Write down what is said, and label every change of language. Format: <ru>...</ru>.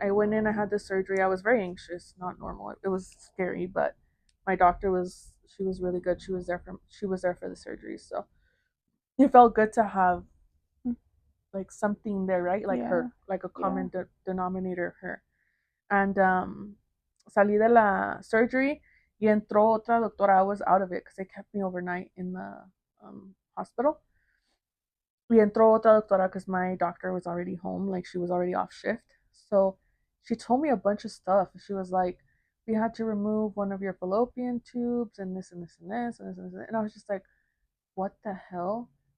<en>I went in, I had the surgery. I was very anxious, not normal. It was scary, but my doctor she was really good. She was there for the surgery. So it felt good to have like something there, right? Like her, like a common denominator, her.</en> <es>And salí de la surgery y entró otra doctora.</es> <en>I was out of it because they kept me overnight in the hospital.</en> <es>Y entró otra doctora</es> <en>because my doctor was already home, like she was already off shift. So she told me a bunch of stuff. She was like, we had to remove one of your fallopian tubes and this and this and this and this and this. And I was just like, what the hell?</en>